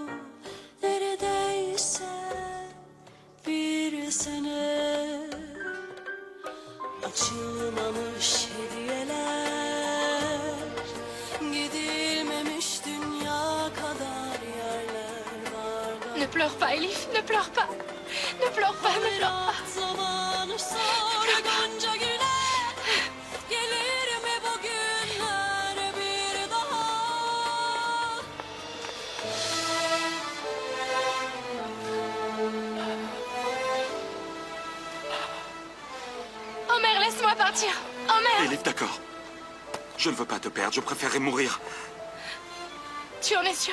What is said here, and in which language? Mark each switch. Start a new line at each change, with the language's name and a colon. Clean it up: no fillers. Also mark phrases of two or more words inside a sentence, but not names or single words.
Turkish: Neredeyse bir sene. Açılmamış hediyeler, gidilmemiş dünya kadar yerler.
French: Ne pleure pas, Elif, ne pleure pas. Ne pleure pas, ne pleure pas.
Turkish: Zamanı sonra gonca güne, gelir mi bu günler bir daha?
French: Homer, laisse-moi partir. Homer. Elif, d'accord. Je ne veux pas te perdre, je préférerais mourir. Tu en es sûr?